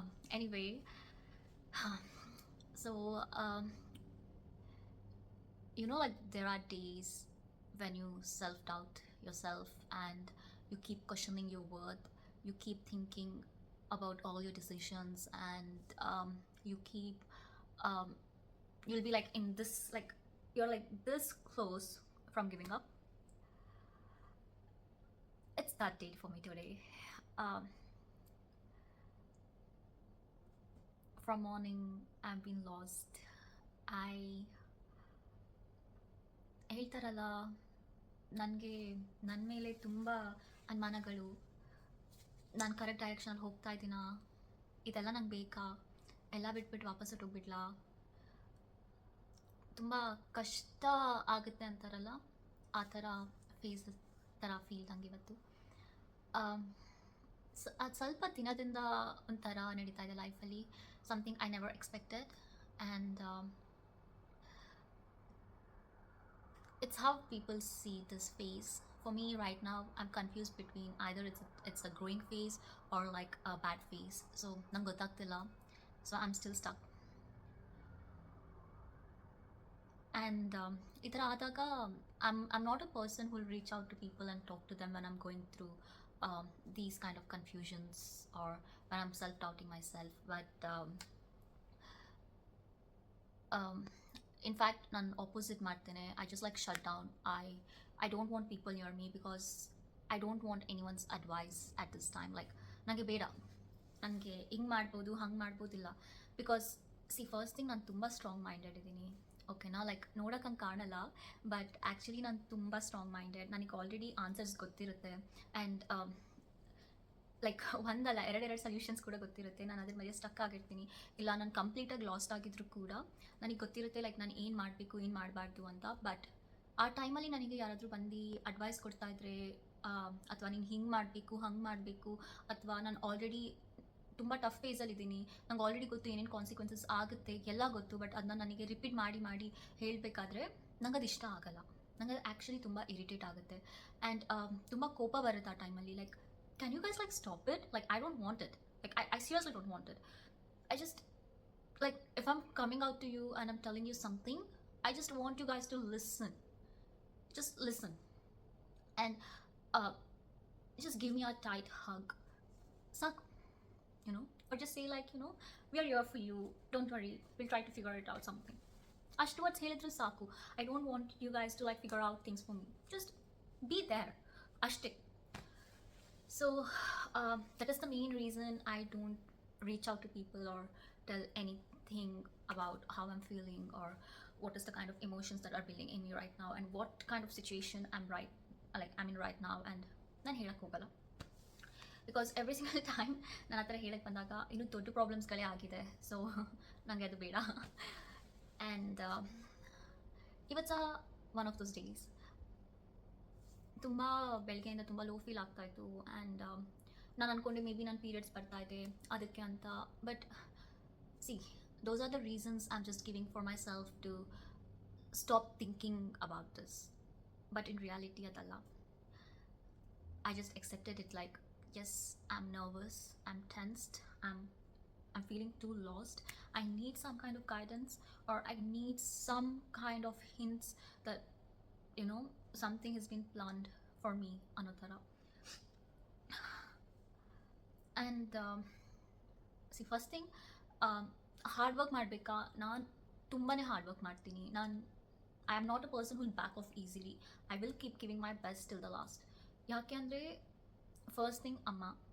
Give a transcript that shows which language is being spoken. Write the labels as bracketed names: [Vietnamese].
[English] Anyway, so like there are days when you self doubt yourself and you keep questioning your worth, you keep thinking about all your decisions, and you keep um, you'll be like in this, like you're like this close from giving up. It's that day for me today. um, from morning I've been lost. [Kannada] I ಹೇಳ್ತಾರಲ್ಲ, ನನಗೆ ನನ್ನ ಮೇಲೆ ತುಂಬ ಅನುಮಾನಗಳು. ನಾನು correct ಡೈರೆಕ್ಷನಲ್ಲಿ ಹೋಗ್ತಾ ಇದ್ದೀನಾ, ಇದೆಲ್ಲ ನಂಗೆ ಬೇಕಾ, ಎಲ್ಲ ಬಿಟ್ಬಿಟ್ಟು ವಾಪಸ್ ಹೊಟ್ಟೋಗ್ಬಿಡ್ಲಾ, ತುಂಬ ಕಷ್ಟ ಆಗುತ್ತೆ ಅಂತಾರಲ್ಲ, ಆ ಥರ ಫೇಸ್ ಥರ ಫೀಲ್ ನಂಗೆ ಇವತ್ತು. ಅದು ಸ್ವಲ್ಪ ದಿನದಿಂದ ಒಂಥರ ನಡೀತಾ ಇದೆ ಲೈಫಲ್ಲಿ, [English] Something I never expected. And it's how people see this phase. For me right now, I'm confused between either it's a growing phase or like a bad phase. [Kannada] So ನಂಗೆ ಗೊತ್ತಾಗ್ತಿಲ್ಲ. [English] So I'm still stuck. And [Kannada] ಈ ಥರ ಆದಾಗ [English] I'm not a person who will reach out to people and talk to them when I'm going through these kind of confusions or when I'm self-doubting myself. But um, in fact [Kannada] ನಾನು opposite ಮಾಡ್ತೇನೆ. [English] I just like shut down. I don't want people near me because I don't want any one's advice at this time. [Kannada] Like ನನಗೆ ಬೇಡ, ನನಗೆ ಹಿಂಗೆ ಮಾಡ್ಬೋದು ಹಂಗೆ ಮಾಡ್ಬೋದಿಲ್ಲ. Because first thing ನಾನು ತುಂಬ ಸ್ಟ್ರಾಂಗ್ ಮೈಂಡೆಡ್ ಇದ್ದೀನಿ, ಓಕೆನಾ. ಲೈಕ್ ನೋಡೋಕೆ ಹಂಗೆ ಕಾಣಲ್ಲ, ಬಟ್ ಆ್ಯಕ್ಚುಲಿ ನಾನು ತುಂಬ ಸ್ಟ್ರಾಂಗ್ ಮೈಂಡೆಡ್. ನನಗೆ ಆಲ್ರೆಡಿ ಆನ್ಸರ್ಸ್ ಗೊತ್ತಿರುತ್ತೆ. ಆ್ಯಂಡ್ ಲೈಕ್ ಒಂದಲ್ಲ ಎರಡೆರಡು ಸೊಲ್ಯೂಷನ್ಸ್ ಕೂಡ ಗೊತ್ತಿರುತ್ತೆ. ನಾನು ಅದ್ರ ಮೇಲೆ ಸ್ಟಕ್ ಆಗಿರ್ತೀನಿ, ಇಲ್ಲ ನಾನು ಕಂಪ್ಲೀಟಾಗಿ ಲಾಸ್ಟ್ ಆಗಿದ್ರು ಕೂಡ ನನಗೆ ಗೊತ್ತಿರುತ್ತೆ ಲೈಕ್ ನಾನು ಏನು ಮಾಡಬೇಕು ಏನು ಮಾಡಬಾರ್ದು ಅಂತ. ಬಟ್ ಆ ಟೈಮಲ್ಲಿ ನನಗೆ ಯಾರಾದರೂ ಬಂದು ಅಡ್ವೈಸ್ ಕೊಡ್ತಾ ಇದ್ರೆ, ಅಥವಾ ನೀನು ಹಿಂಗೆ ಮಾಡಬೇಕು ಹಂಗೆ ಮಾಡಬೇಕು, ಅಥವಾ ನಾನು ಆಲ್ರೆಡಿ ತುಂಬ ಟಫ್ ಫೇಸಲ್ಲಿದ್ದೀನಿ, ನಂಗೆ ಆಲ್ರೆಡಿ ಗೊತ್ತು ಏನೇನು ಕಾನ್ಸಿಕ್ವೆನ್ಸಸ್ ಆಗುತ್ತೆ ಎಲ್ಲ ಗೊತ್ತು, ಬಟ್ ಅದನ್ನ ನನಗೆ ರಿಪೀಟ್ ಮಾಡಿ ಮಾಡಿ ಹೇಳಬೇಕಾದ್ರೆ ನಂಗೆ ಅದು ಇಷ್ಟ ಆಗಲ್ಲ. ನಂಗೆ ಆ್ಯಕ್ಚುಲಿ ತುಂಬ ಇರಿಟೇಟ್ ಆಗುತ್ತೆ. ಆ್ಯಂಡ್ ತುಂಬ ಕೋಪ ಬರುತ್ತೆ ಆ ಟೈಮಲ್ಲಿ. [English] Like, can you guys like stop it? Like I don't want it. Like I seriously don't want it. I just, like, if I'm coming out to you and I'm telling you something, I just want you guys to listen. Just listen. And uh just give me a tight hug. Suck, or just say like, we are here for you, don't worry, we'll try to figure it out something. [Kannada] ಅಷ್ಟು words ಹೇಳಿದ್ರು ಸಾಕು. [English] I don't want you guys to like figure out things for me. Just be there ಅಷ್ಟೇ. So that is the main reason I don't reach out to people or tell anything about how I'm feeling or what is the kind of emotions that are building in me right now and what kind of situation I'm in right now. [Kannada] And ನಾನು ಹೇಳಕ್ಕೆ ಹೋಗಲ್ಲ, because [English] every single time [Kannada] ನಾನು ಆ ಥರ ಹೇಳಕ್ಕೆ ಬಂದಾಗ ಇನ್ನೂ ದೊಡ್ಡ ಪ್ರಾಬ್ಲಮ್ಸ್ಗಳೇ ಆಗಿದೆ. ಸೊ ನನಗೆ ಅದು ಬೇಡ. ಆ್ಯಂಡ್ ಇವತ್ತು ಸಹ [English] One of those days. [Kannada] ತುಂಬ ಬೆಳಗ್ಗೆಯಿಂದ ತುಂಬ ಲೋ ಫೀಲ್ ಆಗ್ತಾಯಿತ್ತು. ಆ್ಯಂಡ್ ನಾನು ಅಂದ್ಕೊಂಡೆ ಮೇ ಬಿ ನನ್ನ ಪೀರಿಯಡ್ಸ್ ಬರ್ತಾ ಇದೆ ಅದಕ್ಕೆ ಅಂತ. [English] But see, those are the reasons I'm just giving for myself to stop thinking about this. But in reality, adalla. I just accepted it like, yes, I'm nervous, I'm tensed, I'm feeling too lost. I need some kind of guidance, or I need some kind of hints that, you know, something has been planned for me, Anutara. [Kannada] And C first thing, hard work ಮಾಡಬೇಕಾ? ನಾನು ತುಂಬಾ hard work ಮಾಡ್ತೀನಿ. [English] I am not a person will back off easily. I will keep giving my best till the last. [Kannada] ಯಾಕೆ ಅಂದರೆ, [English] First thing ಅಮ್ಮ.